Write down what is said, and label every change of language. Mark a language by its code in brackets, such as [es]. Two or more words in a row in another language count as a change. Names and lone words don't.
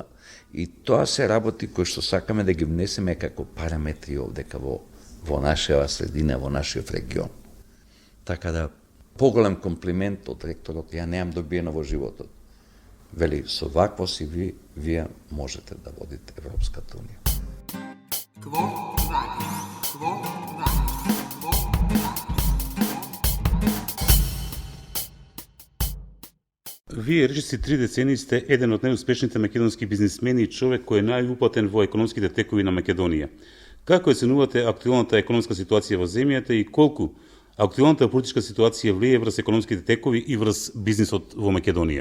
[mk] И тоа се работи кои што сакаме да ги внесеме како параметри овдека во нашава средина, во нашиот регион. Така да, поголем комплимент од ректорот ја немам добиено во животот. Вели, со вакво CV вие можете да водите Европската Унија. Quo vadis? Quo vadis? Quo vadis? Вие речиси 3 децении сте еден од најуспешните македонски бизнисмени и човек кој е најупатен во економските текови на Македонија. Како оценувате актуелната економска ситуација во земјата и колку актуелната политичка ситуација влие врз економските текови и врз бизнисот во Македонија?